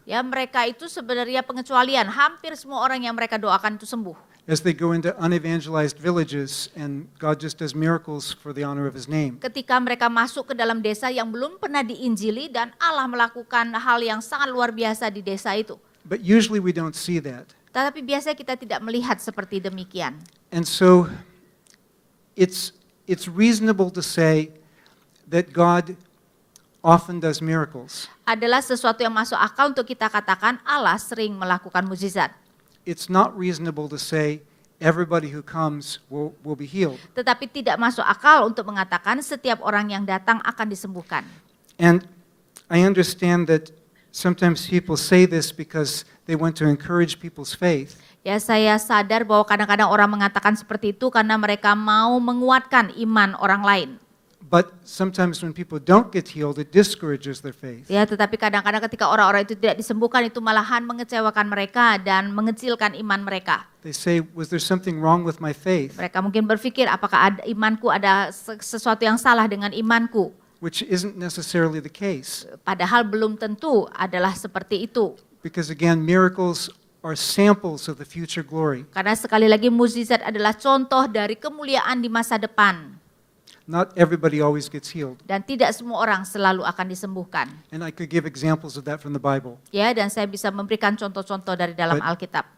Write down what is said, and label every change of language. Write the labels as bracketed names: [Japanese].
[Indonesian] ya mereka itu sebenarnya pengecualian. Hampir semua orang yang mereka doakan itu sembuh. [English] As they go into unevangelized villages and God just does miracles for the honor of his name. [Indonesian] Ketika mereka masuk ke dalam desa yang belum pernah diinjili dan Allah melakukan hal yang sangat luar biasa di desa itu. [English] But usually we don't see that. [Indonesian] Tetapi biasanya kita tidak melihat seperti demikian. [English] And so it's reasonable to say that God often does miracles. [Indonesian] Adalah sesuatu yang masuk akal untuk kita katakan Allah sering melakukan mukjizat. [English] It's not reasonable to say everybody who comes will be healed. [Indonesian] Tetapi tidak masuk akal untuk mengatakan setiap orang yang datang akan disembuhkan. [English] And I understand that sometimes people say this because they want to encourage people's faith. [Indonesian] Ya, saya sadar bahwa kadang-kadang orang mengatakan seperti itu karena mereka mau menguatkan iman orang lain. [English] But sometimes when people don't get healed, it discourages their faith. [Indonesian] Ya, tetapi kadang-kadang ketika orang-orang itu tidak disembuhkan itu malahan mengecewakan mereka dan mengecilkan iman mereka. [English] They say, was there something wrong with my faith? [Indonesian] Mereka mungkin berpikir apakah imanku ada sesuatu yang salah dengan imanku. [English] Which isn't necessarily the case. [Indonesian] Padahal belum tentu adalah seperti itu. [English] Because again, miracles are samples of the future glory. [Indonesian] Karena sekali lagi mukjizat adalah contoh dari kemuliaan di masa depan. [English] Not everybody always gets healed. [Indonesian] Dan tidak semua orang selalu akan disembuhkan. [English] And I could give examples of that from the Bible. [Indonesian] Ya, dan saya bisa memberikan contoh-contoh dari dalam Alkitab.